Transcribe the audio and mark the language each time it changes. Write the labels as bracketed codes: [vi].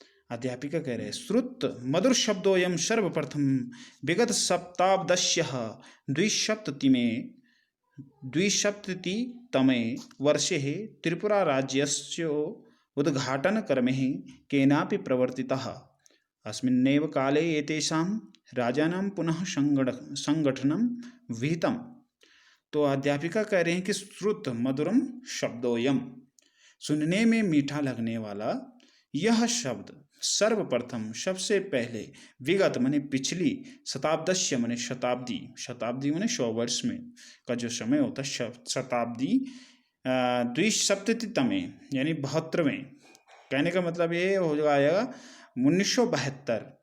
[hi] अध्यापिका कह रहे हैं [sa] श्रुत मधुर शब्दोयम सर्वप्रथम विगत शताब्दस्यः द्विसप्ततितमे वर्षे त्रिपुरा राज्यस्य उद्घाटनक्रमे केनापि प्रवर्तितः। अस्मिन्नेव काले एतेषां राजानां पुनः संगठनं विहितम्। [hi] तो अध्यापिका कह रहे हैं कि [sa] श्रुत मधुरम शब्दोयम, [hi] सुनने में मीठा लगने वाला यह शब्द, सर्वप्रथम सबसे पहले, विगत माने पिछली, शताब्दस्य माने शताब्दी, शताब्दी माने 100 वर्ष में का जो समय होता है शताब्दी, द्विसप्ततितमे यानी 72वें, कहने का मतलब ये हो जाएगा 1972।